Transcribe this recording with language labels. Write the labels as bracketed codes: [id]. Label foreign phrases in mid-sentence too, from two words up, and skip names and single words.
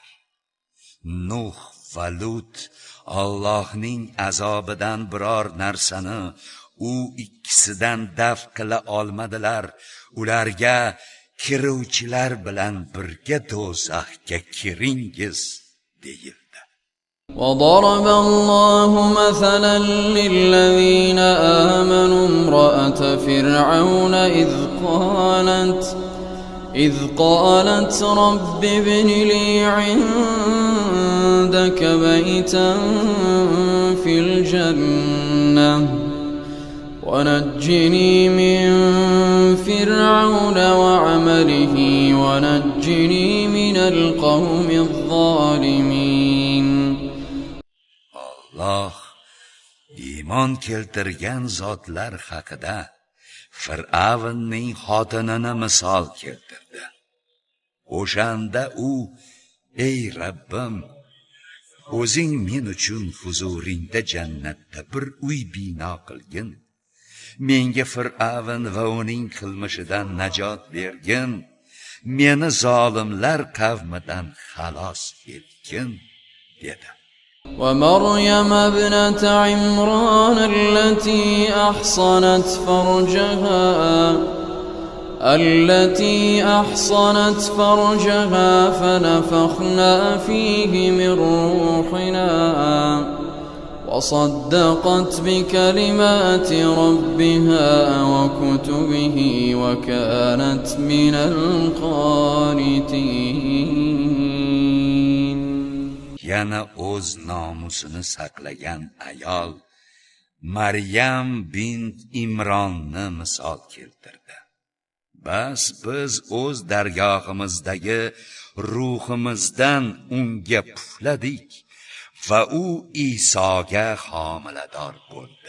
[uz] Nuh va Lut Allohning azobidan biror narsani u ikkisidan daf qila olmadilar. Ularga kiruvchilar bilan birga do'zaxga kiringiz deyildi. [ar] وضرب الله مثلا للذين آمنوا امرأة فرعون إذ قالت رب ابن لي عندك بيتا في الجنة ونجني من فرعون وعمله ونجني من القوم الظالمين. [uz] Allah iymon keltirgan zotlar haqida Fir'avnning xotinini misol keltirdi. O'shanda u: "Ey Rabbim, o'zing men uchun huzuringda jannatda bir uy bino qilgin. Menga Fir'avn va uning qilmishidan najot bergin. Meni zolimlar qavmidan xalos etgin" dedi. [ar] ومريم ابنة عمران التي أحصنت فرجها فنفخنا فيه من روحنا وصدقت بكلمات ربها وكتبه وكانت من القانتين. [uz] Yana o'z nomusini saqlagan ayol Maryam bint Imronni misol keltirdi. Bas biz o'z dargohimizdagi ruhimizdan unga pufladik va u Isoga homilador bo'ldi.